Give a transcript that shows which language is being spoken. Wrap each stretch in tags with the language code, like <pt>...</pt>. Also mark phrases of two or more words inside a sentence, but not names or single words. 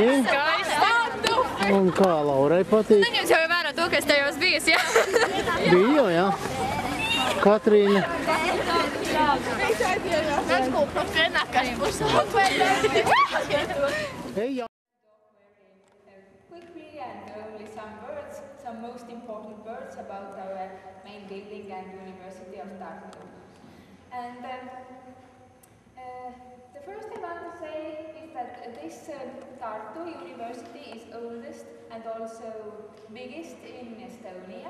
<lv>Un kā Laurai patīk? Neņems jau vērā to, ka es tajos bijis, jā? Bija jau, jā. Katrīna. Redz, ko profēnākais būs. Ej, jā.</lv> <en>important words about our main building and University of Tartu. And the first I want to say is that this Tartu University is oldest and also biggest in Estonia.</en>